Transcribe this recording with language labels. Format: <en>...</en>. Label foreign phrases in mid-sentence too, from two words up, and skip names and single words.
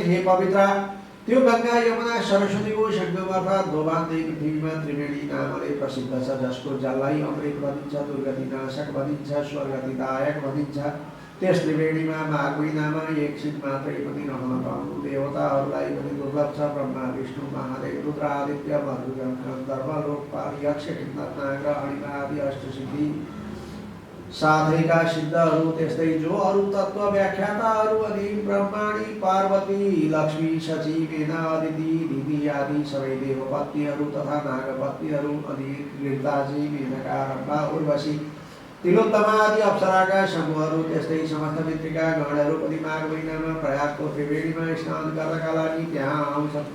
<ne>हे पवित्र त्यो गङ्गा यमुना सरस्वतीको सङ्गम अर्थात् दोभान्दै पृथ्वीमा त्रिवेणी नामले प्रसिद्ध छ। जसको जललाई अमृत भनिन्छ, दुर्गति नाशक भनिन्छ, स्वर्गतिदायक भनिन्छ। त्यस त्रिवेणीमा माघ महिनामा 1 छिन मात्रै पनि रहन पाउनु देवताहरूलाई पनि दुर्लभ छ। ब्रह्मा विष्णु महादेव रुद्र आदित्य मरुगण गन्धर्व लोकपाल यक्ष किन्नर नाग अणिमा आदि अष्टसिद्धि साधैका सिद्धहरू त्यस्तै जो अरू तत्त्व व्याख्याताहरू अनि ब्रह्माणी पार्वती लक्ष्मी सची मेना अदिति दिदी आदि सबै देवपत्नीहरू तथा नागपत्नीहरू अनि ऋताजी मेनका रम्भा उर्वशी तिलोत्तमा आदि अप्सराका समूहहरू त्यस्तै समस्त मित्रिका गणहरू पनि माघ महिनामा प्रयागको त्रिवेणीमा स्नान गर्नका लागि त्यहाँ आउँछन्।</ne>